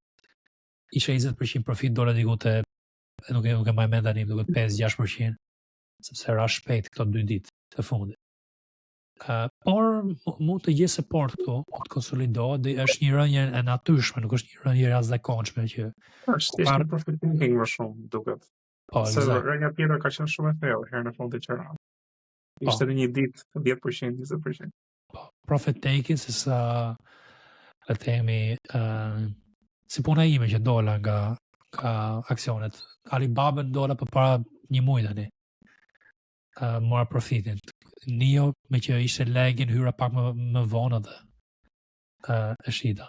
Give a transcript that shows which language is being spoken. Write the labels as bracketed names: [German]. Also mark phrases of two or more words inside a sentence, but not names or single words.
[Albanian] Isha 20% profit, dola diku te nuk e mbaj mend tani, duket 5-6%, sepse ra shpejt këto 2 ditë të fundit. Por mund të gjej support këtu, mund të konsolidohet, dhe është një rënje e natyrshme, nuk është një rënje e jashtëzakonshme që Është një [English] profit taking [Albanian] më shumë duket. po Se eksakt. rënja tjetër ka qenë shumë e thellë herë në fundit që ra. Ishte në një ditë 10%, 20%. Po, [English] profit taking [Albanian] se sa le të themi si puna ime që dola nga aksionet. Alibaba dola përpara një muaji tani. Mora profitin. NIO me që ishte legin hyra pak më vonë dhe e shita.